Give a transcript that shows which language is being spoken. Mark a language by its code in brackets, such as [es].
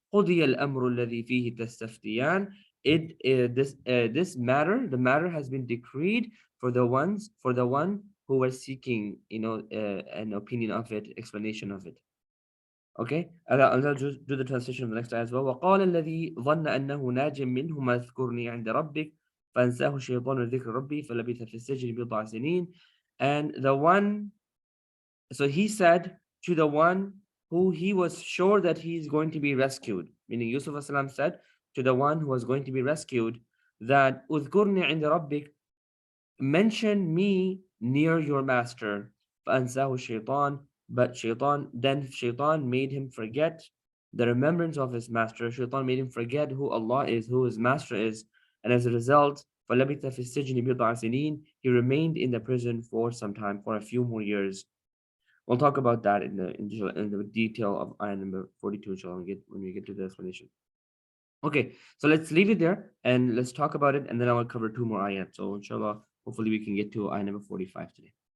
[ar] قُضِيَ الْأَمْرُ الَّذِي فِيهِ تَسْتَفْتِيَانِ. [en] This matter, the matter has been decreed for the one who were seeking, an opinion of it, explanation of it. Okay, I'll just do the translation of the next ayah as well. [ar] وقال الذي ظن أنه ناج منهما اذكرني عند ربك فأنساه الشيطان ذكر ربي فلبث في السجن بضع سنين. [en] And the one, so he said to the one who he was sure that he is going to be rescued, meaning Yusuf as-salam said to the one who was going to be rescued that [ar] اذكرني عند ربك, [en] mention me near your master. [ar] فأنساه الشيطان. [en] But Shaitan made him forget the remembrance of his master. Shaitan made him forget who Allah is, who his master is. And as a result, [ar] فَلَبِثَ فِي السِّجْنِ بِضْعَ سِنِينَ. [en] He remained in the prison for some time, for a few more years. We'll talk about that in the detail of ayah number 42, inshallah, when we get to the explanation. Okay, so let's leave it there and let's talk about it, and then I will cover 2 more ayat. So inshallah, hopefully we can get to ayah number 45 today.